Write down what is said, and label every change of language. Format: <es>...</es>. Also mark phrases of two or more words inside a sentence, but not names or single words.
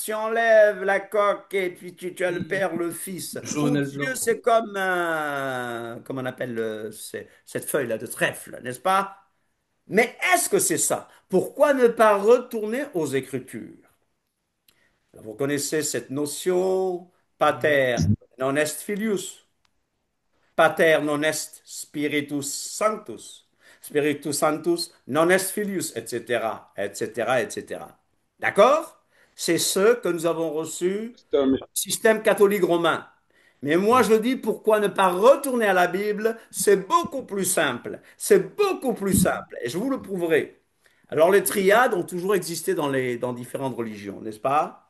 <fr>Tu enlèves la coque et puis tu as le Père, le Fils. Jaune Ou et Dieu, blanc. c'est comme comment on appelle cette feuille-là de trèfle, n'est-ce pas? Mais est-ce que c'est ça? Pourquoi ne pas retourner aux Écritures? Vous connaissez cette notion,</fr> <la>pater non est filius, pater non est spiritus sanctus, spiritus sanctus non est filius,</la> <fr>etc., etc., etc. D'accord? C'est ce que nous avons reçu Pasteur du système catholique romain. Mais moi, je dis, pourquoi ne pas retourner à la Bible? C'est beaucoup plus simple. C'est beaucoup plus simple. Et je vous le prouverai. Alors, les triades ont toujours existé dans différentes religions, n'est-ce pas?</fr>